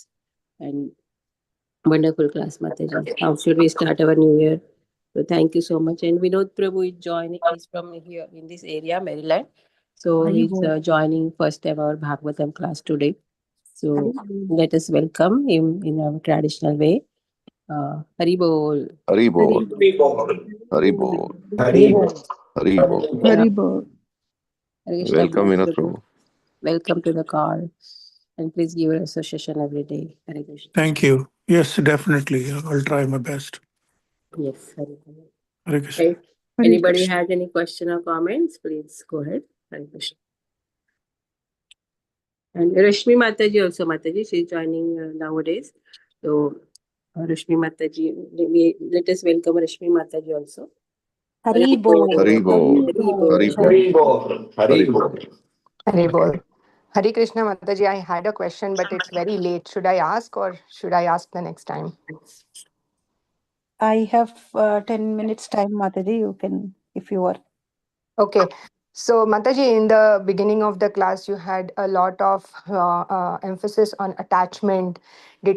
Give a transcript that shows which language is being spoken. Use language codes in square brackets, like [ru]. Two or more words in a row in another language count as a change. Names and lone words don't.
[en] And wonderful class, Mataji. How should we start our New Year? So thank you so much. And Vinod Prabhu is from here in this area, Maryland. So he's joining first ever Bhagvatam class today. So let us welcome him in our traditional way. Hari Bol. Hari Bol. Hari Bol. Hari Bol. Hari Bol. Hari Bol. Welcome, Vinod Prabhu. Welcome to the call. And please give your association every day. Hare Krishna. Thank you. Yes, definitely. I'll try my best. Yes, Hare Krishna. Hare Krishna. Okay. Anybody has any question or comments, please go ahead. Hare Krishna. And Rashmi Mataji also, Mataji, she's joining nowadays. So, Rashmi Mataji, let us welcome Rashmi Mataji also. Hari Bol. Hari Bol. Hari Hari Bol. Bol. Hari Bol. Hari Bol. Hari Krishna Mataji, I had a question, but it's very late. Should I ask or should I ask the next time? I have 10 minutes time, Mataji. You can, if you are. Okay. So, Mataji, in the beginning of the class, you had a lot of emphasis on attachment, detachment.